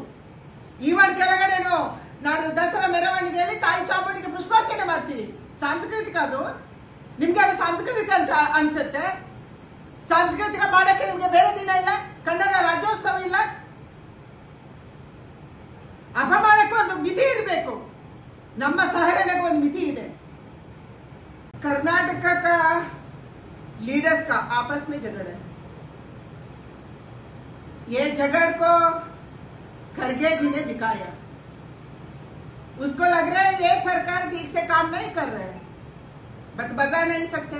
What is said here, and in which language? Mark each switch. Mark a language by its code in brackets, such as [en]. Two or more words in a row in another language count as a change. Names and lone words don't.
[kn] ಈವನ್ ಕೆಳಗಡೆನು ನಾನು ದಸರಾ ಮೆರವಣಿಗೆಯಲ್ಲಿ ತಾಯಿ ಚಾಮುಂಡಿಗೆ ಪುಷ್ಪಾರ್ಚನೆ ಮಾಡ್ತೀರಿ. ಸಾಂಸ್ಕೃತಿಕ ಅದು? ನಿಮ್ಗೆ ಅದು ಸಾಂಸ್ಕೃತಿಕ ಅಂತ ಅನ್ಸುತ್ತೆ? ಸಾಂಸ್ಕೃತಿಕ ಮಾಡಕ್ಕೆ ನಿಮ್ಗೆ ಬೇರೆ ದಿನ ಇಲ್ಲ, ಕನ್ನಡ ರಾಜ್ಯೋತ್ಸವ ಇಲ್ಲ. ಅಪಮಾನಕ್ಕೂ ಒಂದು ಮಿತಿ ಇರಬೇಕು, ನಮ್ಮ ಸಹರಣೆಗೂ ಒಂದು ಮಿತಿ ಇದೆ. [hi] कर्नाटक का लीडर्स का आपस में झगड़ा है। ये झगड़ को खड़गे जी ने दिखाया। उसको लग रहा है ये सरकार ठीक से काम नहीं कर रहे हैं, बता नहीं सकते।